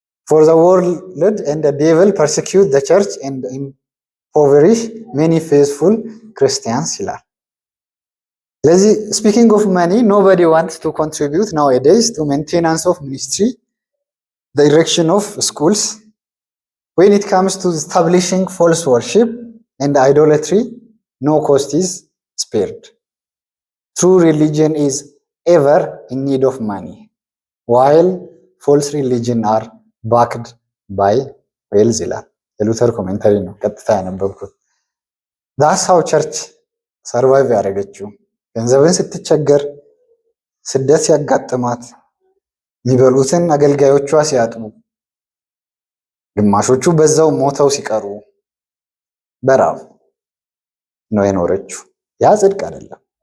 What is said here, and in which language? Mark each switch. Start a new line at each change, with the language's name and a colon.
English: ፎር ዘ ወርልድ ኤንድ ዘ ዴቪል ፐርሲኪዩት ዘ ቸርች ኤንድ ኢምፖቨሪሽ ሜኒ ፌዝፉል ክርስቲያንስ
Amharic: ይላል። ስለዚህ
English: ስፒኪንግ ኦፍ መኒ ኖባዲ ዋንትስ ቱ ኮንትሪቢዩት ናውኤዴይስ ቱ ሜንቴናንስ ኦፍ ሚኒስትሪ the erection of schools. When it comes to establishing false worship and idolatry, no cost is spared. True religion is ever in need of money, while false religion are backed by wealth
Amharic: ይላል። የሉተር ኮሜንታሪ ነው ቀጥታ ያነበብኩት።
English: that's how church survive
Amharic: ያደረገችው። ገንዘብን ስትቸገር፣ ስደት ሲያጋጥማት፣ የሚበሉትን አገልጋዮቿ ሲያጥቡ፣ ግማሾቹ በዛው ሞተው ሲቀሩ በራብ ነው የኖረችው። ያ ጽድቅ አይደለም።